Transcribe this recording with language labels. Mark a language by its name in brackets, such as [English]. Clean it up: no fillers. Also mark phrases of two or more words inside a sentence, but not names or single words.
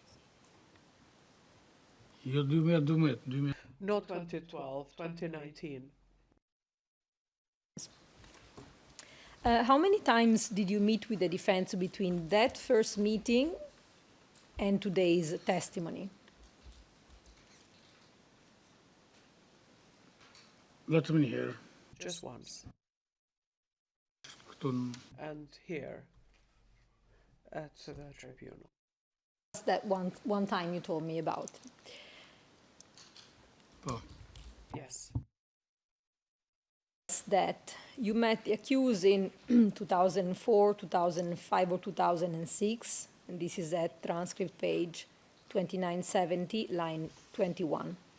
[Albanian] jo 2012, [English] Not 2012, 2019. How many times did you meet with the defense between that first meeting and today's testimony? [Albanian] vetëm një herë. [English] Just once. [Albanian] Këtu në [English] And here at the tribunal. That's that one time you told me about. [Albanian] po, [English] Yes. That you met the accused in 2004, 2005, or 2006, and this is at transcript page 2970, line 21.